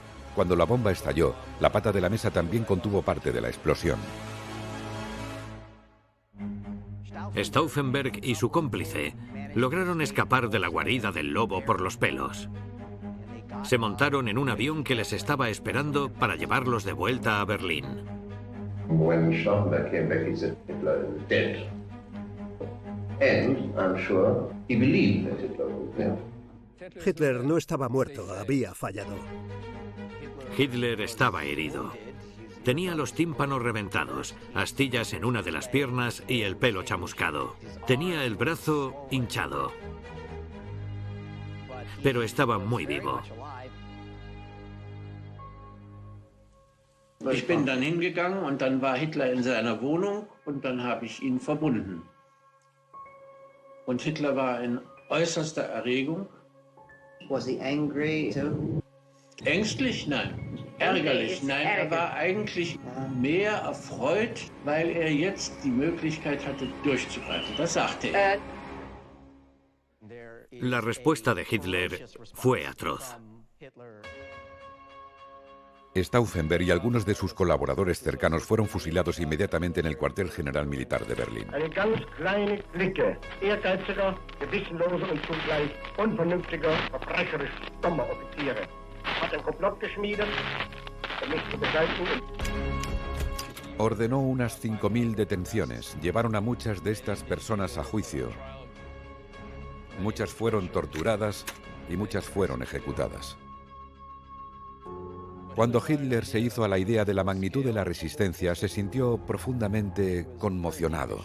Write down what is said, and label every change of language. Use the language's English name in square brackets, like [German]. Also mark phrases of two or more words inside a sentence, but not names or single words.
[Spanish] Cuando la bomba estalló, la pata de la mesa también contuvo parte de la explosión. Stauffenberg y su cómplice lograron escapar de la guarida del lobo por los pelos. Se montaron en un avión que les estaba esperando para llevarlos de vuelta a Berlín. [English] When Stauffenberg came back, he said Hitler is dead. And I'm sure he believed that Hitler was dead. [Spanish] Hitler no estaba muerto, había fallado. Hitler estaba herido. Tenía los tímpanos reventados, astillas en una de las piernas y el pelo chamuscado. Tenía el brazo hinchado. Pero estaba muy vivo. [German] Ich bin dann hingegangen und dann war Hitler in seiner Wohnung und dann habe ich ihn verbunden. Und Hitler war in äußerster Erregung. [English] Was he angry too? [German] Ängstlich? Nein. Ärgerlich? Nein, er war eigentlich mehr erfreut, weil er jetzt die Möglichkeit hatte, durchzugreifen. Das sagte er. [Spanish] La respuesta de Hitler fue atroz. Stauffenberg y algunos de sus colaboradores cercanos fueron fusilados inmediatamente en el cuartel general militar de Berlín. [German] Eine ganz kleine Clique ehrgeiziger, gewissenloser und zugleich unvernünftiger, verbrecherisch dummer Offiziere hat ein Komplott geschmiedet, um mich zu beseitigen. [Spanish] Ordenó unas 5.000 detenciones. Llevaron a muchas de estas personas a juicio. Muchas fueron torturadas y muchas fueron ejecutadas. Cuando Hitler se hizo a la idea de la magnitud de la resistencia, se sintió profundamente conmocionado.